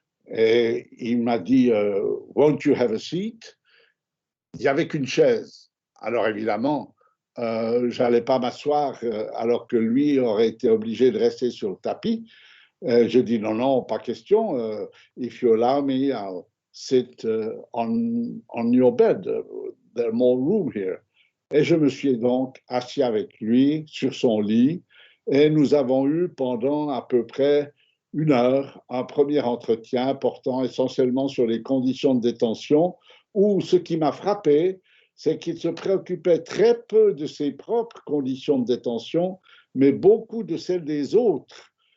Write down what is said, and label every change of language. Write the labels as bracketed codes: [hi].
[fr] Et il m'a dit, [en] won't you have a seat? [fr] Il n'y avait qu'une chaise. Alors évidemment, je n'allais pas m'asseoir alors que lui aurait été obligé de rester sur le tapis. J'ai dit non, non, pas question. [en] If you allow me, I'll sit on your bed. There's more room here. [fr] Et je me suis donc assis avec lui sur son lit et nous avons eu pendant à peu près 1 heure un premier entretien portant essentiellement sur les conditions de détention où ce qui m'a frappé, c'est qu'il se préoccupait très peu de ses propres conditions de détention, mais beaucoup de celles des autres.